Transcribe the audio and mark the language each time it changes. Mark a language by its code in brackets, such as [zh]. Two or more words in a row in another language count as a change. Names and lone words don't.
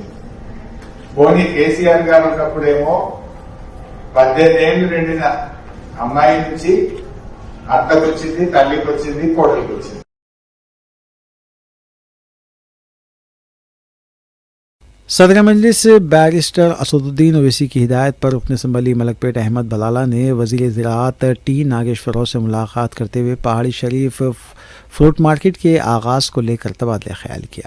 [te] పోనీ కేసీఆర్ గారు ఉన్నప్పుడేమో 18 ఏళ్లు నిండిన అమ్మాయి నుంచి అత్తకు వచ్చింది, తల్లికి వచ్చింది, కోడలికి వచ్చింది। [ur] صدر مجلس بیرسٹر اسدالدین اویسی کی ہدایت پر رکن اسمبلی ملک پیٹ احمد بلالہ نے وزیر زراعت ٹی ناگیشور راؤ سے ملاقات کرتے ہوئے پہاڑی شریف فروٹ مارکیٹ کے آغاز کو لے کر تبادلہ خیال کیا۔